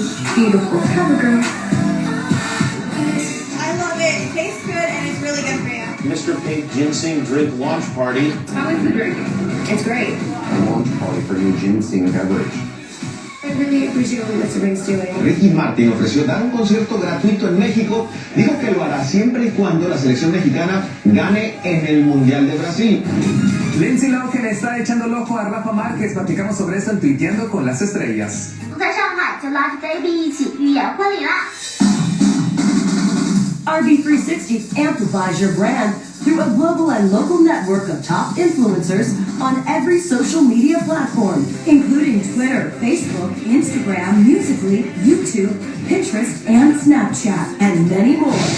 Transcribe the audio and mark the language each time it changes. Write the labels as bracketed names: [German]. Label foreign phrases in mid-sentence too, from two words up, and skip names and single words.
[English] Beautiful. Cover Girl. I love it. It tastes good and it's really good for you. Mr. Pink Ginseng Drink Launch Party. How is the drink? It's great. A launch party for new ginseng beverage. I really appreciate what Mr. Pink's doing. [Spanish] Ricky Martin ofreció dar un concierto gratuito en México. Dijo que lo hará siempre y cuando la selección mexicana gane en el Mundial de Brasil. Lindsay Lohan está echando el ojo a Rafa Márquez. Platicamos sobre esto en Tuiteando con las Estrellas. [Chinese] 在上海就拉着 baby 一起预演婚礼啦。 [English] RB360 amplifies your brand through a global and local network of top influencers on every social media platform, including Twitter, Facebook, Instagram, Musical.ly, YouTube, Pinterest, and Snapchat, and many more.